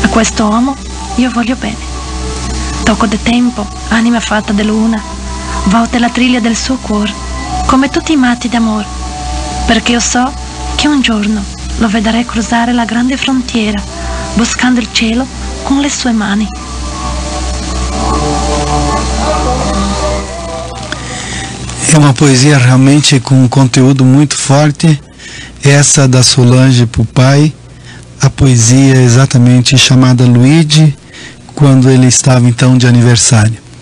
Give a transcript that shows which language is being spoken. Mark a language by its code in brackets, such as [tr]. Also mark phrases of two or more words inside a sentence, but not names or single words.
[it] A questo uomo io voglio bene. Tocco de tempo, anima fatta de luna, volta la triglia del suo cuore, come tutti i matti d'amore, perché io so che un giorno lo vedrei cruzare la grande frontiera, buscando il cielo con le sue mani. [pt] É uma poesia realmente com um conteúdo muito forte, essa da Solange para o pai, a poesia exatamente chamada Luigi, quando ele estava então de aniversário.